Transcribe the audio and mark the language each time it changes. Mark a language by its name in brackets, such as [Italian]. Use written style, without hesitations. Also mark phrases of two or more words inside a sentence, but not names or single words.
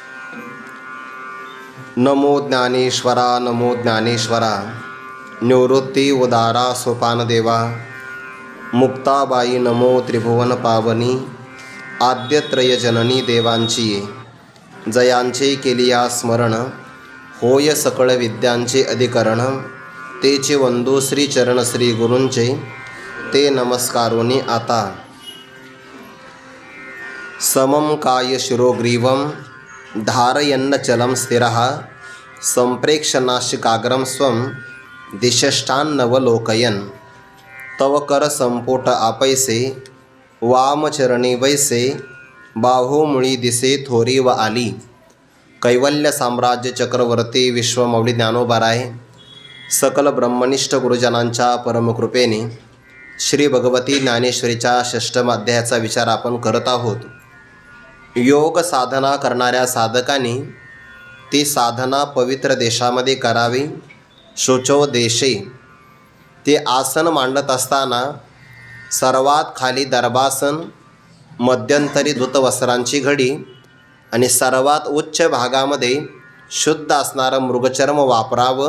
[Marathi] नमो ज्ञानेश्वरा नमो ज्ञानेश्वरा, निवृत्ती उदारा सोपानदेवा, मुक्ताबाई नमो त्रिभुवन पावनी, आद्यत्रय जननी देवांची जयांचे केलिया स्मरण, होय सकळ विद्यांचे अधिकरण, तेचे वंदू श्री चरण श्री गुरूंचे, ते नमस्कारोनी आता. [Sanskrit] समं काय शिरोग्रीवं धारयन्न चलं स्थिरः, संप्रेक्षनाशिकाग्रं स्वं दिशष्टान्नवलोकयन्. [Marathi] तव कर संपोट आपैसे, वामचरणी वैसे, बाहुमुळी दिसे थोरी व आली. कैवल्य साम्राज्य चक्रवर्ती विश्वमौली ज्ञानोबाराय सकल ब्रह्मनिष्ठ गुरुजनांच्या परमकृपेने श्री भगवती ज्ञानेश्वरीच्या षष्ठम अध्यायाचा विचार आपण करत आहोत. योग साधना करणाऱ्या साधकांनी ती साधना पवित्र देशामध्ये करावी. [Sanskrit] शुचो देशे, [Marathi] ते आसन मांडत असताना सर्वात खाली दर्भासन, मध्यंतरी धृतवस्त्रांची घडी आणि सर्वात उच्च भागामध्ये शुद्ध असणारं मृगचर्म वापरावं.